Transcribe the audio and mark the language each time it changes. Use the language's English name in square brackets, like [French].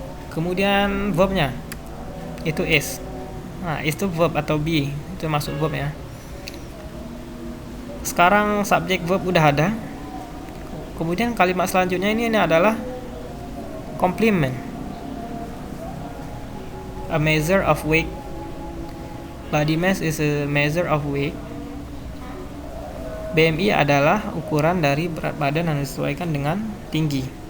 [Indonesian] Kemudian verbnya itu is. Nah, is itu verb atau be, itu masuk verb ya. Sekarang subjek verb udah ada. Kemudian kalimat selanjutnya ini adalah complement. [English] A measure of weight. Body mass is a measure of weight. [Indonesian] BMI adalah ukuran dari berat badan yang disesuaikan dengan tinggi.